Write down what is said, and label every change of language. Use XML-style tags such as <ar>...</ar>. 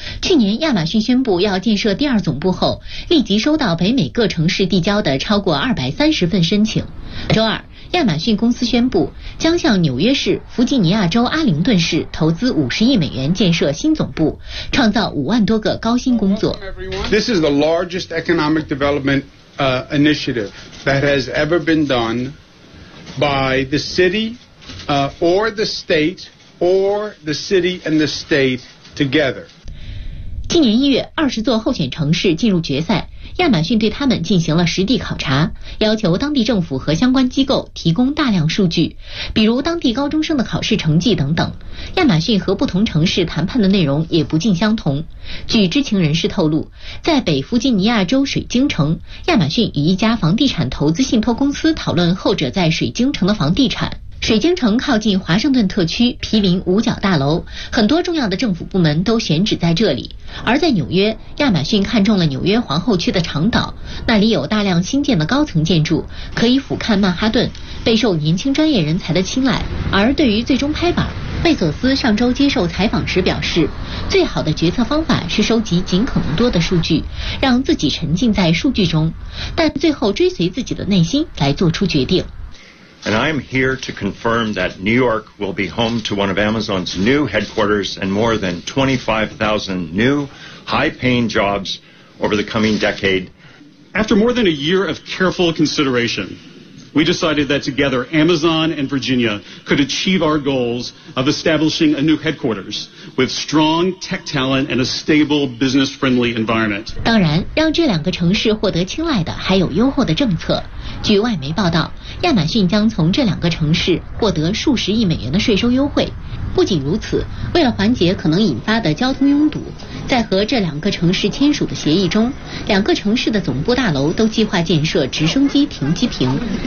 <zh>去年亚马逊宣布要建设第二总部后，立即收到北美各城市递交的超过230份申请。周二，亚马逊公司宣布将向纽约市弗吉尼亚州阿灵顿市投资$50亿建设新总部，创造50000多个高薪工作。</zh> <en>This is the largest economic development initiative that has ever been done by the city, or the state, or the city and the state together.</en> <zh>今年1月，20座候选城市进入决赛。亚马逊对他们进行了实地考察，要求当地政府和相关机构提供大量数据，比如当地高中生的考试成绩等等。亚马逊和不同城市谈判的内容也不尽相同。据知情人士透露，在北弗吉尼亚州水晶城，亚马逊与一家房地产投资信托公司讨论后者在水晶城的房地产。水晶城靠近华盛顿特区，毗邻五角大楼，很多重要的政府部门都选址在这里。而在纽约，亚马逊看中了纽约皇后区的长岛，那里有大量新建的高层建筑，可以俯瞰曼哈顿，备受年轻专业人才的青睐。而对于最终拍板，贝索斯上周接受采访时表示，最好的决策方法是收集尽可能多的数据，让自己沉浸在数据中，但最后追随自己的内心来做出决定。</zh> <en>And I am here to confirm that New York will be home to one of Amazon's new headquarters and more than 25,000 new high-paying jobs over the coming decade. After more than a year of careful consideration, we decided that together Amazon and Virginia could achieve our goals of establishing a new headquarters with strong tech talent and a stable business-friendly environment.</en> <zh>当然，让这两个城市获得青睐的还有优厚的政策。据外媒报道，亚马逊将从这两个城市获得数十亿美元的税收优惠。不仅如此，为了缓解可能引发的交通拥堵，在和这两个城市签署的协议中，两个城市的总部大楼都计划建设直升机停机坪。</zh>